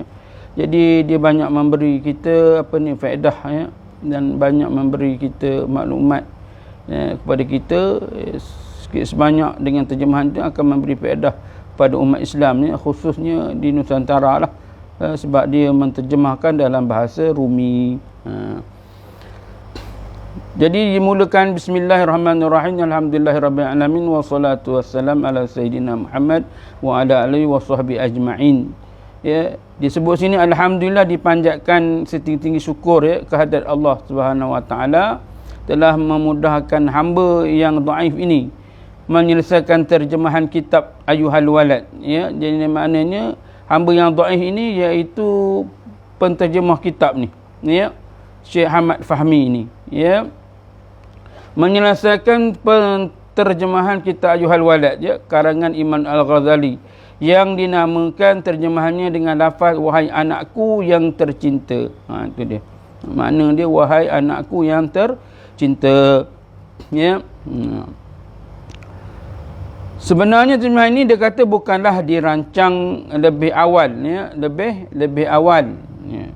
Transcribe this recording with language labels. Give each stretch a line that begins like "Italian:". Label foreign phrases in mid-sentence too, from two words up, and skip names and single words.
Malay: Jadi dia banyak memberi kita faedah, ya, dan banyak memberi kita maklumat, ya, kepada kita, sikit sebanyak dengan terjemahan itu akan memberi faedah pada umat Islam, ya, khususnya di Nusantara lah, sebab dia menterjemahkan dalam bahasa Rumi.
Arabic: Jadi dimulakan بسم الله الرحمن الرحيم الحمد لله رب العالمين والصلاة والسلام على سيدنا محمد وعلى آله وصحبه أجمعين.
Malay: Ya, disebut sini alhamdulillah, dipanjatkan setinggi-tinggi syukur, ya, kehadrat Allah
Arabic: سبحانه وتعالى
Malay: telah memudahkan hamba yang dhaif ini menyelesaikan terjemahan kitab Ayyuhal Walad, ya. Jadi maknanya hamba yang dhaif ini iaitu penterjemah kitab ni, ya, Syekh Ahmad Fahmi ini, ya, menyelesaikan penterjemahan kitab Ayyuhal Walad, ya, karangan Imam Al-Ghazali, yang dinamakan terjemahannya dengan lafaz wahai anakku yang tercinta. Itu dia. Makna dia wahai anakku yang tercinta, ya. Sebenarnya terjemahan ini dia kata bukanlah dirancang lebih awal, ya, lebih awal, ya.